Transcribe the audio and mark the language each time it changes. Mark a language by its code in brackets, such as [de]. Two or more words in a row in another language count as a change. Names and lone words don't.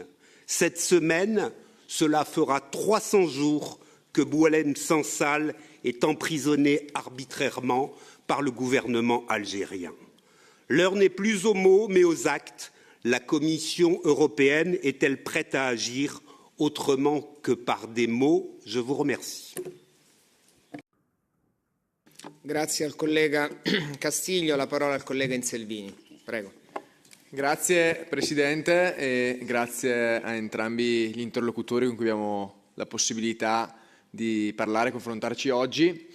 [fr] Cette semaine, cela fera 300 jours que Boualem Sansal est emprisonné arbitrairement par le gouvernement algérien. L'heure n'est plus aux mots, mais aux actes. La Commission européenne est-elle prête à agir autrement que par des mots? Je vous remercie. [it] Grazie al collega Castiglio, la parola al collega Inselvini. Prego. Grazie Presidente e grazie a entrambi gli interlocutori con cui abbiamo la possibilità di parlare e confrontarci oggi.